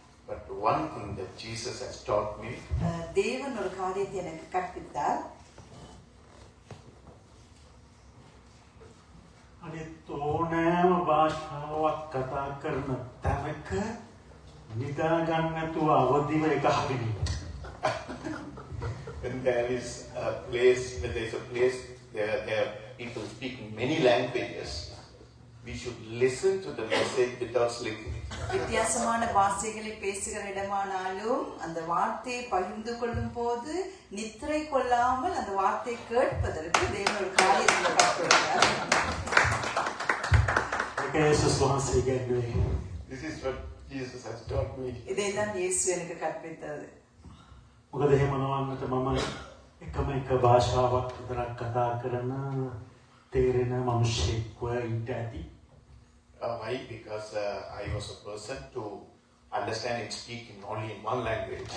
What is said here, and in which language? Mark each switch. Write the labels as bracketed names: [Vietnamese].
[English] But one thing that Jesus has taught me, [Tamil] தேவன் ஒரு காரியத்தை எனக்கு கற்பித்தார். [Sinhala] අනිත් ඕනෑම භාෂාවක් කතා කරන තැනක නිදා ගන්න නැතුව අවදිව එක හරිනේ. [English] when there is a place, there are people speaking many languages, we should listen to the message without sleeping. [Tamil] வித்தியாசமான பாஷைகளை பேசுகிற இடமானாலும் அந்த வார்த்தையை பகிர்ந்து கொள்ளும் போது நித்திரை கொள்ளாமல் அந்த வார்த்தையை கேட்பதற்கு தேவன் ஒரு காரியத்தை கற்பித்தார். [English] This is what Jesus has taught me. [Tamil] இதைதான் இயேசு எனக்கு கற்பித்தது. [Sinhala] මොකද එහෙම නොවන්නට මම එකම එක භාෂාවක් විතරක් කතා කරන තේරෙන මිනිහෙක් වෙන්න ඇති. [English] Why? Because I was a person to understand and speak in only in one language.